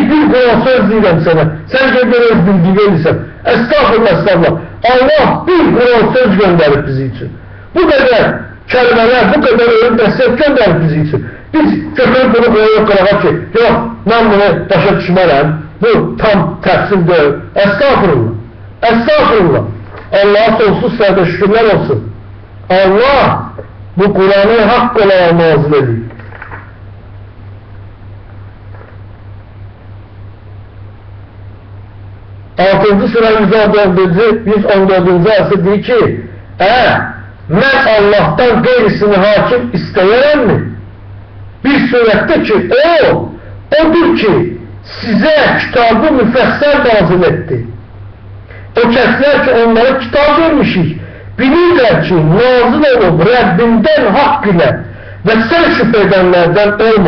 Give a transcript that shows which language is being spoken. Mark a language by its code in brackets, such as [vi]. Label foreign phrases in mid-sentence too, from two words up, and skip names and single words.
[az] bir Quran söz deyirəm sənə, sən gəlir öz bildiğini edirsən, estağfurullah, estağfurullah, Allah bir Quran söz göndərib bizi üçün, bu qədər kəlmələr, bu qədər ölüm nəsiyyət göndərib bizi üçün, biz götürüb bunu qoyuq qırağa ki, yox, mən bunu başa düşmərəm, bu tam təfsil deyil, estağfurullah, estağfurullah, [tr] Allah'a sonsuz [az] sərdə şükürlər olsun. [tr] Allah bu Kur'an'ı hak olarak nazil ediyor. [az] Altıncı sıra 114. ayəsi deyir ki, mən Allah'tan qeyrisini hakim istəyərəm mi? Bir surətdə ki, odur ki, sizə kitabı müfəssəl nazil etdi. O kəslər ki, onlara kitab vermişik, bilirlər ki, nazil olub Rəbbindən haqq ilə və sən şübhə edənlərdən olma.